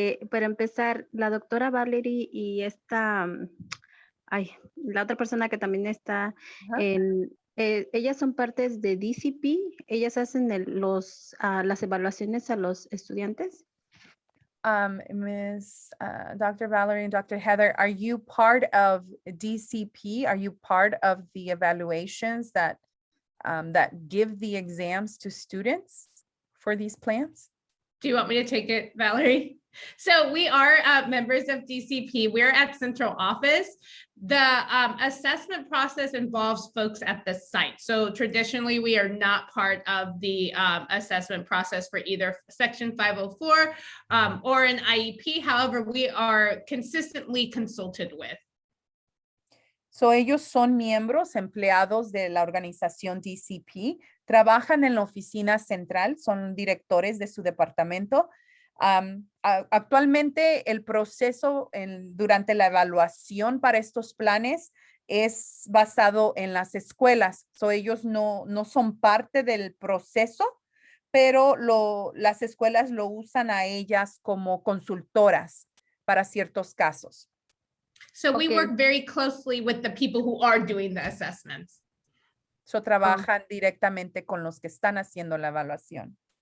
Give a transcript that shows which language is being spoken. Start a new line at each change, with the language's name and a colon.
Spanish: Para empezar, la doctora Valerie y la otra persona que también está ellas son partes de DCP, ellas hacen las evaluaciones a los estudiantes.
English: Ms. Dr. Valerie and Dr. Heather, are you part of DCP? Are you part of the evaluations that give the exams to students for these plans? Do you want me to take it, Valerie? So we are members of DCP. We're at central office. The assessment process involves folks at the site. So traditionally, we are not part of the assessment process for either Section 504 or an IEP. However, we are consistently consulted with.
Spanish: So ellos son miembros, empleados de la organización DCP, trabajan en la oficina central, son directores de su departamento. Actualmente el proceso durante la evaluación para estos planes es basado en las escuelas. So ellos no son parte del proceso, pero las escuelas lo usan a ellas como consultoras para ciertos casos.
English: So we work very closely with the people who are doing the assessments.
Spanish: So trabajan directamente con los que están haciendo la evaluación.